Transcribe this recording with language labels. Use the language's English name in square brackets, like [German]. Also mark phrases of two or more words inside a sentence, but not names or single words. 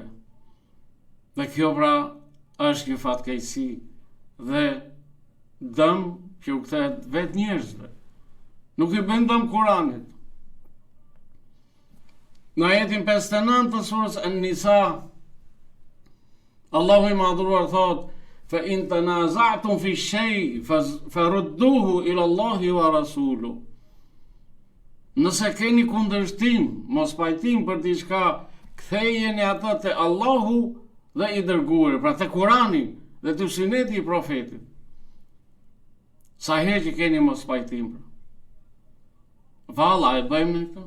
[Albanian] Dhe kjo pra është një fatkeqësi dhe dëm që u kthehet vetë njerëzve. Nuk i bën dëm Kuranit. Në ajetin 59 të surës An-Nisa, Allahu i madhruar thot: [Arabic] فإن تنازعتم في شيء فردوه إلى الله ورسوله. [Albanian] Nëse keni kundërshtim, mos pajtim për diçka, kthejeni atë te Allahu dhe i dërguari, pra te Kurani dhe te suneti i profetit. Sa herë që keni mos pajtim. Valla e bëjmë në këtë.